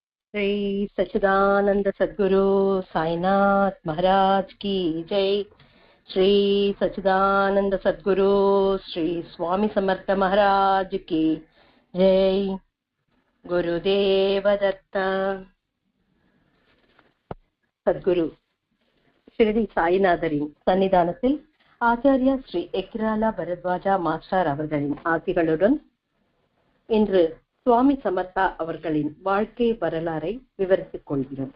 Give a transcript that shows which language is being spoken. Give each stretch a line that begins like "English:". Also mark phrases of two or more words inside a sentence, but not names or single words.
Hindi: श्री सच्चिदानंद सद्गुरु साईनाथ महाराज की जय। श्री सच्चिदानंद सद्गुरु श्री स्वामी समर्थ महाराज की जय। गुरुदेव दत्त।
Tamil: சத்குரு ஷிரடி சாய்நாதரின் சன்னிதானத்தில் ஆச்சாரியா ஸ்ரீ எக்ராலா பரத்வாஜா மாஸ்டர் அவர்களின் ஆசிகளுடன் இன்று சுவாமி சமர்த்தா அவர்களின் வாழ்க்கை வரலாறை விவரித்துக் கொள்கிறோம்.